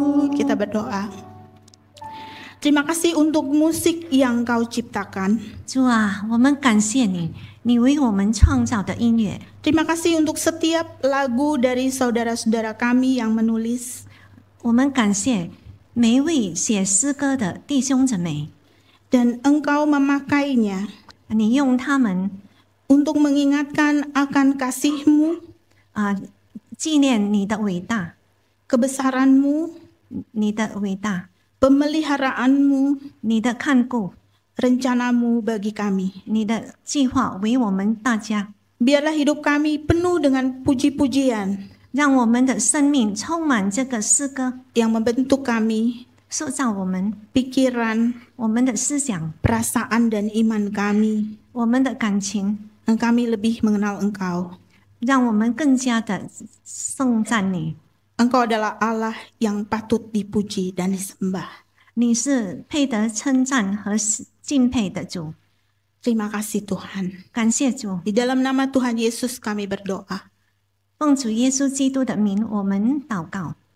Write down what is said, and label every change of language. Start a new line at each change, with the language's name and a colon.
Indonesian: Kita berdoa. Terima kasih untuk musik yang Kau ciptakan.
Chinese: 主啊，我们感谢你，你为我们创造的音乐。
Indonesian: Terima kasih untuk setiap lagu dari saudara-saudara kami yang menulis.
Chinese: 我们感谢每一位写诗歌的弟兄姊妹，
Indonesian: Dan Engkau memakainya
Chinese: 你用他们
Indonesian: untuk mengingatkan akan kasih-Mu,
Chinese: 纪念你的伟大，
Indonesian: kebesaran-Mu,
Chinese: 你的伟大，
Indonesian: pemeliharaanmu,
Chinese: 你的看顾，
Indonesian: rencanamu bagi kami.
Chinese: 你的计划为我们大家，
Indonesian: Biarlah hidup kami penuh dengan puji-pujian
Chinese: 让我们的生命充满这个诗歌，
Indonesian: yang membentuk kami,
Chinese: 塑造我们
Indonesian: pikiran,
Chinese: 我们的思想、
Indonesian: perasaan dan iman kami.
Chinese: 我们的感情，
Indonesian: Dan kami lebih mengenal Engkau.
Chinese: 让我们更加的颂赞你。
Indonesian: Engkau adalah Allah yang patut dipuji dan disembah.
Chinese: 你是配得称赞和敬佩的主，
Indonesian: Terima kasih Tuhan.
Chinese: 感谢主。
Indonesian: Di dalam nama Tuhan Yesus kami berdoa.
Chinese: 奉主耶稣基督的名，我们祷告。